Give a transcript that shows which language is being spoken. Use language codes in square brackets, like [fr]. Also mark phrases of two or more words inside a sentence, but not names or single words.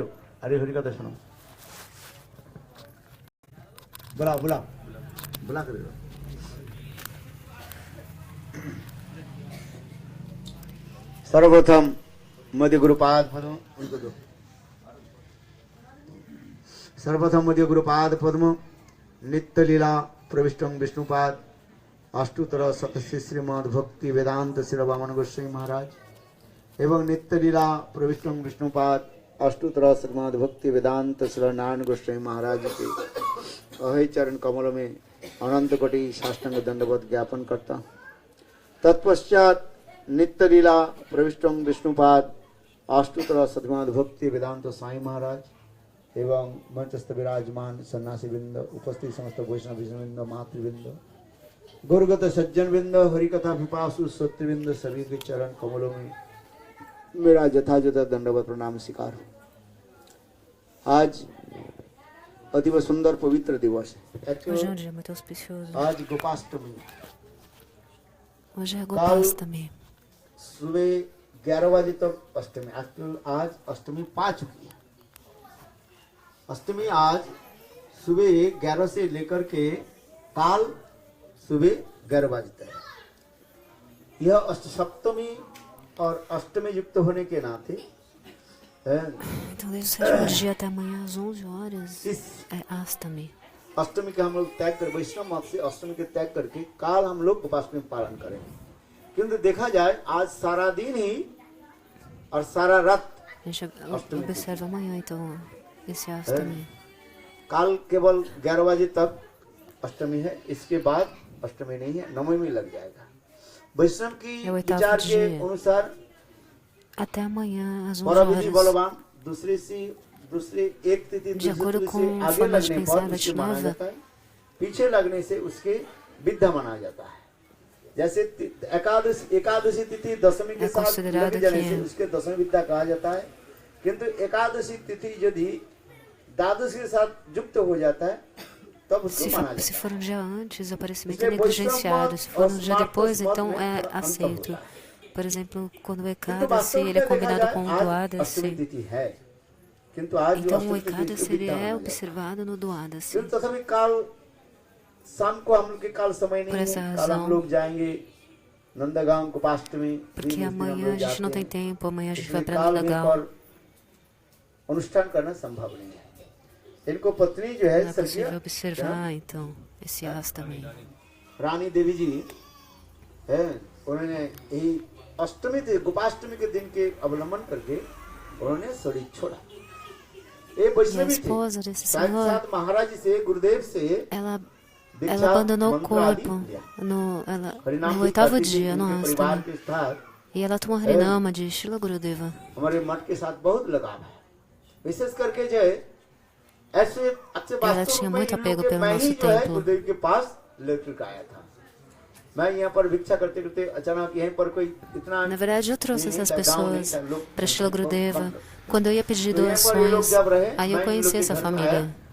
[hi] अरे हरि कथा सुनो, बुलाओ बुलाओ बुला कर। सर्वप्रथम मध्य गुरुपाद पद्म उनको दो। सर्वप्रथम मध्य गुरुपाद पद्म नित्य लीला प्रविष्टं विष्णुपाद अष्टोत्तर शतश्री श्रीमद भक्ति वेदांत श्री वामन गोस्वामी महाराज एवं नित्य लीला प्रविष्टं विष्णुपाद अष्टोत्तर श्रीमद भक्ति वेदांत श्री नारायण गोस्वामी महाराज के अभय चरण कमलों में अनंत कोटि साष्टांग दंडवत ज्ञापन करता। तत्पश्चात नित्य लीला प्रविष्टं विष्णुपाद अष्टोत्तर श्रीमद भक्ति वेदांत साई महाराज एवं मंचस्थ विराजमान सन्यासी वृंद, उपस्थित समस्त वैष्णव वृंद, मातृवृंद, गुरुगत सज्जन वृंद, हरिकथा पिपासु सत्यवृंद, सभी के चरण कमलों में मेरा यथायथ दंडवत प्रणाम स्वीकार। आज अतीव सुंदर पवित्र दिवस है। [pt] Hoje é um dia muito auspicioso. [hi] आज गोपाष्टमी। [pt] Hoje é Gopastami. [hi] सुबह 11 बजे तक अष्टमी। आज अष्टमी पा चुकी है। अष्टमी आज सुबह 11 से लेकर के काल सुबह 11 बजे तक। यह अष्टसप्तमी और अष्टमी युक्त होने के नाते [pt] Então desde o sétimo dia até amanhã às 11 horas é Astami. [hi] अष्टमी के हम लोग त्याग कर वैष्णव मत से अष्टमी के त्याग करके काल हम लोग गोपाष्टमी पालन करेंगे। किंतु देखा जाए आज सारा दिन ही और सारा रात [pt] A gente observa amanhã então esse Astami. [hi] काल केवल 11 बजे तक अष्टमी है, इसके बाद अष्टमी नहीं है, नवमी में लग जाएगा। वैष्णव की विचार के अनुसार [pt] até amanhã às 11 [hi] परविधि [pt] horas. [hi] बलवान दूसरे एक तिथि [pt] De acordo com [hi] से [pt] a [hi] आगे [pt] forma de [hi] लगने [pt] pensar [hi] पर उसके माना [pt] Vaishnava, [hi] जाता है, पीछे लगने से उसके विद्या माना जाता है। जैसे एकादशी तिथि दशमी के साथ लग जाने से उसके दशमी विद्या कहा जाता है। किंतु एकादशी तिथि यदि द्वादश के साथ युक्त हो जाता है तब उसको माना जाता है। [pt] Se for um dia antes, o aparecimento é negligenciado. Se for um dia depois, então é aceito. Por exemplo, quando o Ekadasi ele é combinado com o Dwadasi. Então o Ekadasi ele é observado no Dwadasi. Por essa razão, porque amanhã a gente não tem tempo, amanhã a gente vai para Nandagaon. [hi] इनको पत्नी जो है [pt] Não é possível observar então esse Astami. [hi] रानी देवी जी है, उन्होंने यही अष्टमी गोपाष्टमी के दिन के अवलंबन करके उन्होंने शरीर छोड़ा। ये वैष्णवी थी, साथ महाराज से गुरुदेव से [pt] ela abandonou o corpo no 8º dia, no Astami. E ela tomou Harinama de Srila Gurudeva. [hi] हमारे मठ के साथ बहुत लगाव है, विशेष करके जो है [pt] Ela tinha muito apego pelo nosso templo. Na verdade, eu trouxe essas pessoas para Srila Gurudeva. Quando eu ia pedir doações, aí eu conheci essa família.